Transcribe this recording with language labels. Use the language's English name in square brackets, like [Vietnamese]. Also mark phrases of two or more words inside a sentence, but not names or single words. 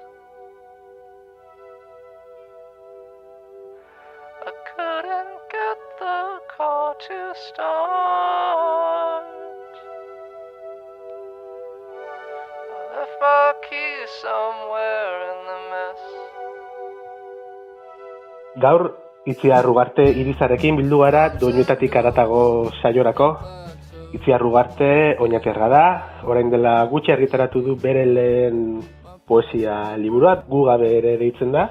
[English] I couldn't get the car to start. I left my keys somewhere in the mess. [Basque] Gaur, Itziar Ugarte Irizarekin bildu gara doinuetatik haratago saiorako. Itziar Ugarte oñatiarra da, orain dela gutxi argitaratu du bere lehen poesia liburua, Gu gabe ere deitzen da.